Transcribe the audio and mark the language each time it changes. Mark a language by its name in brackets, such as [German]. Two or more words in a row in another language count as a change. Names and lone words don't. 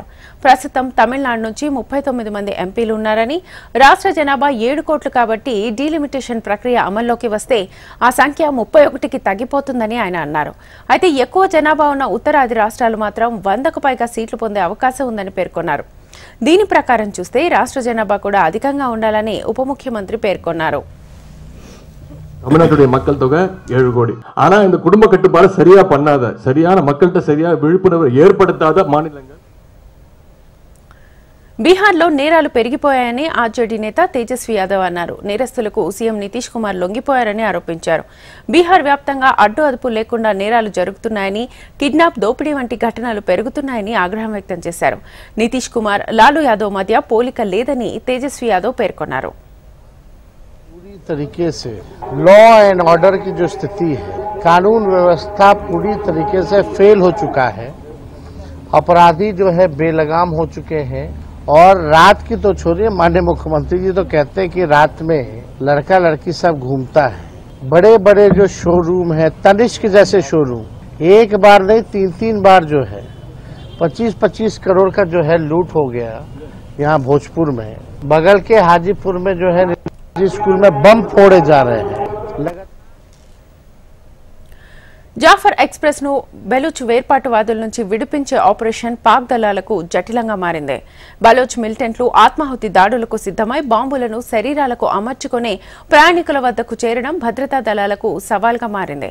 [Telugu] ప్రస్తుతం తమిళనాడు నుంచి 39 మంది ఎంపీలు ఉన్నారని, రాష్ట్ర జనాభా 7 కోట్లు కాబట్టి డీలిమిటేషన్ ప్రక్రియ అమల్లోకి వస్తే ఆ సంఖ్య 31కి తగ్గిపోతుందని ఆయన అన్నారు. అయితే ఎక్కువ జనాభా ఉన్న ఉత్తరాది రాష్ట్రాలు మాత్రం 100కు పైగా సీట్లు పొందే అవకాశం ఉందని పేర్కొన్నారు. దీని ప్రకారం చూస్తే రాష్ట్ర జనాభా కూడా అధికంగా ఉండాలని ఉప ముఖ్యమంత్రి పేర్కొన్నారు. [Tamil] தமிழ்நாட்டுடைய மக்கள் தொகை 7 கோடி. ஆனா இந்த குடும்ப கட்டுப்பாடு சரியா பண்ணாத, சரியான மக்கள்கிட்ட சரியா விழிப்புணர்வு ஏற்படுத்தாத மாநிலங்கள். [Telugu] బీహార్లో నేరాలు పెరిగిపోయాయని ఆర్జేడీ నేత తేజస్వి యాదవ్ అన్నారు. నేరస్తులకు సీఎం నితీష్ కుమార్ లొంగిపోయారని ఆరోపించారు. బీహార్ వ్యాప్తంగా అడ్డు అదుపు లేకుండా నేరాలు జరుగుతున్నాయని, కిడ్నాప్, దోపిడీ వంటి ఘటనలు పెరుగుతున్నాయని ఆగ్రహం వ్యక్తం చేశారు. నితీష్ కుమార్, లాలూ యాదవ్ మధ్య పోలిక లేదని తేజస్వి యాదవ్ పేర్కొన్నారు. [Hindi] पूरी तरीके से [English] law and order [Hindi] की जो स्थिति है, कानून व्यवस्था पूरी तरीके से फेल हो चुका है. अपराधी जो है बेलगाम हो चुके हैं. और रात की तो छोड़िए, माननीय मुख्यमंत्री जी तो कहते हैं कि रात में लड़का लड़की सब घूमता है. बड़े बड़े जो शोरूम है, तनिष्क जैसे शोरूम, एक बार नहीं 3-3 बार जो है 25-25 करोड़ का जो है लूट हो गया. यहाँ भोजपुर में, बगल के हाजीपुर में जो है स्कूल में बम फोड़े जा रहे हैं. [Telugu] జాఫర్ ఎక్స్ప్రెస్ ను బెలూచ్ వేర్పాటువాదుల నుంచి విడిపించే ఆపరేషన్ పాక్ దళాలకు జటిలంగా మారింది. బలోచ్ మిలిటెంట్లు ఆత్మాహుతి దాడులకు సిద్దమై బాంబులను శరీరాలకు అమర్చుకుని ప్రయాణికుల వద్దకు చేరడం భద్రతా దళాలకు సవాల్గా మారింది.